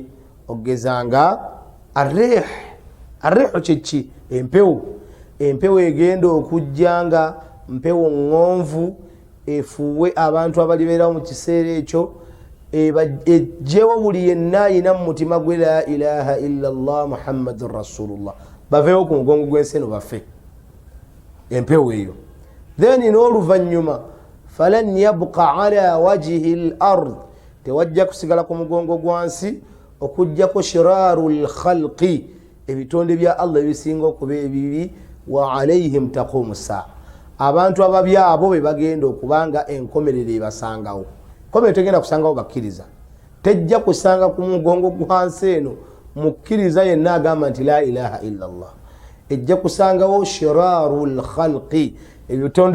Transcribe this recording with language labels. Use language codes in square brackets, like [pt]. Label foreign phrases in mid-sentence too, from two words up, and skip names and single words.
[lg] ogezanga arrihu kiki empewo egenda okujjanga mpewo ŋŋonvu efuuwe abantu abalibeerawo mu kiseera ekyo ejjewo buli yenna ayina mu mutima gwe [ar] لا إله إلا الله محمد رسول الله [lg] baveewo ku mugongo gw'ensi eno bafe empewo eyo then n'oluvannyuma [ar] فلن يبقى على وجه الأرض [lg] tewajja kusigala ku mugongo gwansi okujjako [ar] شرار الخلق [lg] ebitonde bya allah ebisinga okuba ebibi [ar] وعليهم تقوم الساعة [lg] abantu ababi abo be bagenda okubanga enkomerero ebasangawo enkomerero tegenda kusangawo bakkiriza tejja kusanga ku mugongo gwansi eno mukkiriza yenna agamba nti [ar] لا إله إلا الله [lg] ejja kusangawo [ar] شرار الخلق [lg] ebitonde